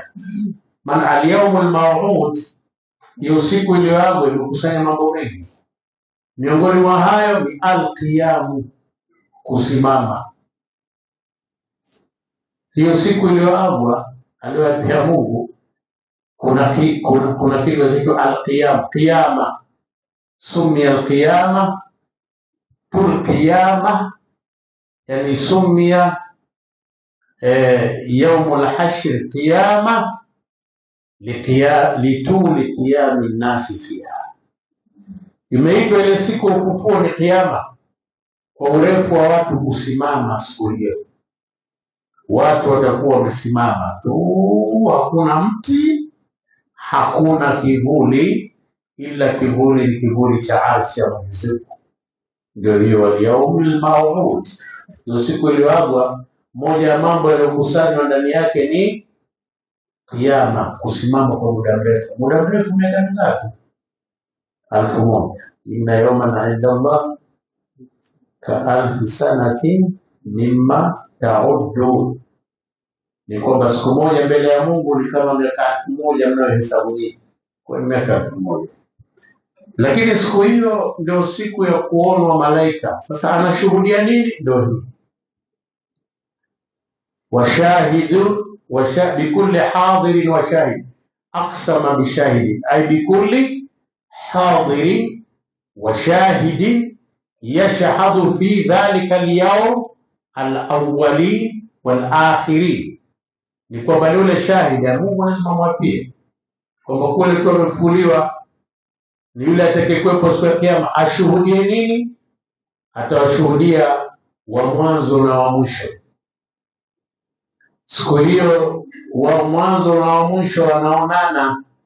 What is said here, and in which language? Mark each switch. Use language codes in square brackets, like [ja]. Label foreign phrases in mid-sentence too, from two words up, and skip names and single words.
[sw] Maana [ar] اليوم الموعود, [sw] hiyo siku iliyoagwa imekusanya mambo mengi. Miongoni mwa hayo ni al-qiyamu, kusimama. Hiyo siku iliyoagwa aliyoapia Mungu, kuna kitu kinaitwa al-qiyam, qiyama. [ar] سمي القيامة قيامة يعني سمي يوم الحشر قيامة لطول قيام الناس فيها. [sw] Imeitwa ile siku ufufuo ni qiyama kwa urefu wa watu kusimama siku hiyo. Watu watakuwa wamesimama tu, hakuna mti, hakuna kivuli, ila kivuli ni kivuli cha arshi ya Mwenyezi Mungu. Ndio hiyo [ar] اليوم الموعود, [sw] ndio siku iliyoagwa. Moja ya mambo yaliyokusanywa ndani yake ni Kiyama, kusimama kwa muda mrefu. Muda mrefu miaka mingapi? 1000. [ar] إن يوما عند الله كألف سنة مما تعدون, [sw] ni kwamba siku moja mbele ya Mungu ni kama miaka 1000 mnayohesabu nyinyi, kwa miaka 1000. Lakini siku hiyo ndio siku ya kuonwa malaika. Sasa anashuhudia nini? Ndio hii [ar] وشاهد بكل حاضر وشاهد أقسم بشاهد أي بكل حاضر وشاهد يشهد في ذلك اليوم الأولين والآخرين. [sw] Ni kwamba yule shahidi Mungu lazima mwapie kwamba kule tu amefufuliwa ni yule atakayekuwepo siku ya Kiyama. Ashuhudie nini? Atawashuhudia wa mwanzo na wa mwisho. Siku hiyo wa mwanzo na wa mwisho wanaonana.